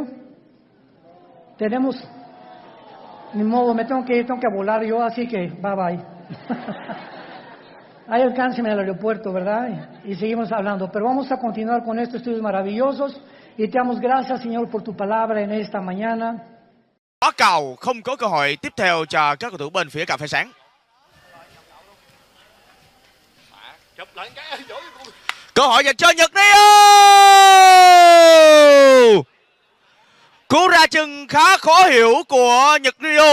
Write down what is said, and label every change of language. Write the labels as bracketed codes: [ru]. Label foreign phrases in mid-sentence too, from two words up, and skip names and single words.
[es] Tenemos, ni modo, me tengo que volar yo, así que bye bye. Ahí alcánceme al aeropuerto, ¿verdad? Y seguimos hablando. Pero vamos a continuar con estos estudios maravillosos. Y te damos gracias, Señor, por tu palabra en esta mañana. [vi] Có cầu không có cơ hội tiếp theo cho các cầu thủ bên phía cà phê sáng. Cơ hội dành cho Nhật Rio. Cú ra chân khá khó hiểu của Nhật Rio.